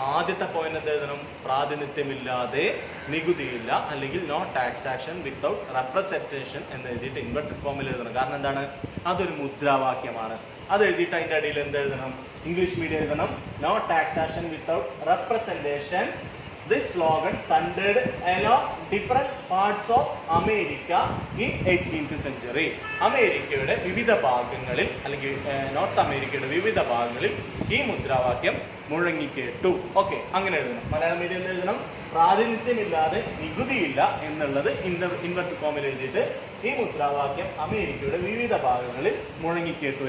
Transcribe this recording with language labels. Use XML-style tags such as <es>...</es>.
<ml>ആദ്യത്തെ പോയിന്റ് എന്ത് എഴുതണം? പ്രാതിനിധ്യമില്ലാതെ നികുതിയില്ല, അല്ലെങ്കിൽ</ml> <en>no taxation without representation</en> <ml>എന്ന് എഴുതിയിട്ട് ഇൻവെർട്ടഡ് ഫോമിൽ എഴുതണം. കാരണം എന്താണ്? അതൊരു മുദ്രാവാക്യമാണ്. അത് എഴുതിയിട്ട് അതിന്റെ അടിയിൽ എന്ത് എഴുതണം? ഇംഗ്ലീഷ് മീഡിയം എഴുതണം.</ml> <en>No taxation without representation. This slogan thundered along different parts of America in 18th century.</en> <ml>അമേരിക്കയുടെ വിവിധ ഭാഗങ്ങളിൽ, അല്ലെങ്കിൽ നോർത്ത് അമേരിക്കയുടെ വിവിധ ഭാഗങ്ങളിൽ ഈ മുദ്രാവാക്യം മുഴങ്ങിക്കേട്ടു. ഓക്കെ, അങ്ങനെ എഴുതണം. മലയാളം മീഡിയം എഴുതണം. പ്രാതിനിധ്യമില്ലാതെ നികുതിയില്ല എന്നുള്ളത് ഇൻവെർട്ടഡ് ഫോമിൽ എഴുതിയിട്ട് ഈ മുദ്രാവാക്യം അമേരിക്കയുടെ വിവിധ ഭാഗങ്ങളിൽ മുഴങ്ങിക്കേട്ടു.</ml>